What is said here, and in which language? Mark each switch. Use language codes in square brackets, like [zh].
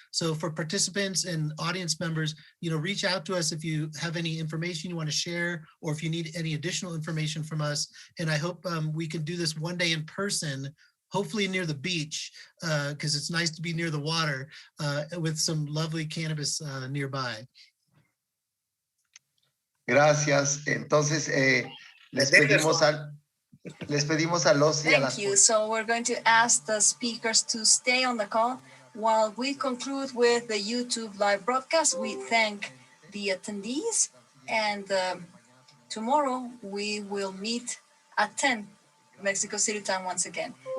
[en] So for participants and audience members, reach out to us if you have any information you want to share, or if you need any additional information from us. And I hope we can do this one day in person, hopefully near the beach, because it's nice to be near the water with some lovely cannabis nearby. [es] Gracias. Entonces, les pedimos a los y a las. [en] Thank you. So we're going to ask the speakers to stay on the call while we conclude with the YouTube live broadcast. We thank the attendees, and tomorrow we will meet at 10 Mexico City time once again.